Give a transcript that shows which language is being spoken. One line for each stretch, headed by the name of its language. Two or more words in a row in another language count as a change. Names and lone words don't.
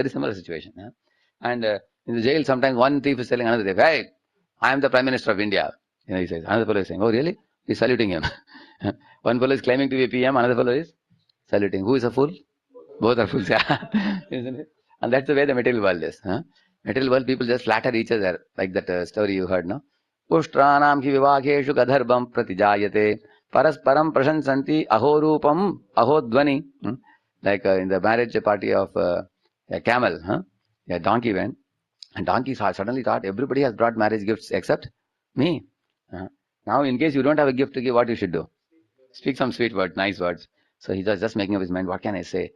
English: Very similar situation. And in the jail, sometimes one thief is telling another thief, hey, I am the Prime Minister of India. He says, another fellow is saying, oh, really? He's saluting him. One fellow is claiming to be a PM, another fellow is saluting. Who is a fool? Both are fools, yeah. Isn't it? And that's the way the material world is. Material world, people just flatter each other, like that story you heard, no?
Sanskrit: उष्ट्राणां कि विवाहेषु गर्दभं प्रतिजायते परस्परं प्रशंसन्ति अहो रूपम् अहो ध्वनिः.
English: Like in the marriage party of a camel, a donkey went, and donkey suddenly thought everybody has brought marriage gifts except me. Now, in case you don't have a gift to give, what you should do? Speak some sweet words, nice words. So he was just making up his mind, what can I say?